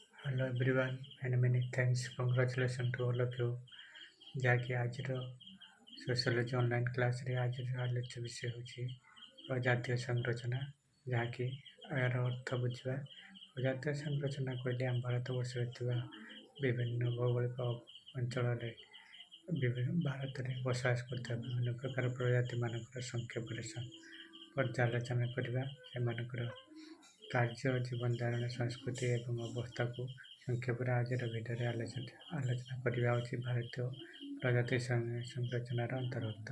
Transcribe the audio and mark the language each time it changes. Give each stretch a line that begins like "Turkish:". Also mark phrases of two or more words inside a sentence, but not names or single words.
English: Hello everyone and many thanks. Congratulations to all of you.
Odia: ଯାହାକି ଆଜିର ସୋସିଓଲୋଜି ଅନଲାଇନ୍ କ୍ଲାସ୍ରେ ଆଜିର ଆଲୋଚ୍ୟ ବିଷୟ ହେଉଛି ପ୍ରଜାତୀୟ ସଂରଚନା, ଯାହାକି ଏହାର ଅର୍ଥ ବୁଝିବା। ପ୍ରଜାତୀୟ ସଂରଚନା କହିଲେ ଆମ ଭାରତବର୍ଷରେ ଥିବା ବିଭିନ୍ନ ଭୌଗୋଳିକ ଅଞ୍ଚଳରେ ଭାରତରେ ବସବାସ କରୁଥିବା ବିଭିନ୍ନ ପ୍ରକାର ପ୍ରଜାତିମାନଙ୍କର ସଂକ୍ଷେପରେ ପର୍ଯ୍ୟାଲୋଚନା କରିବା, ସେମାନଙ୍କର କାର୍ଯ୍ୟ, ଜୀବନ ଧାରଣ, ସଂସ୍କୃତି ଏବଂ ଅବସ୍ଥାକୁ ସଂକ୍ଷେପରେ ଆଜିର ଭିଡ଼ିଓରେ ଆଲୋଚନା କରିବା ହେଉଛି ଭାରତୀୟ ପ୍ରଜାତି ସଂରଚନାର ଅନ୍ତର୍ଭୁକ୍ତ।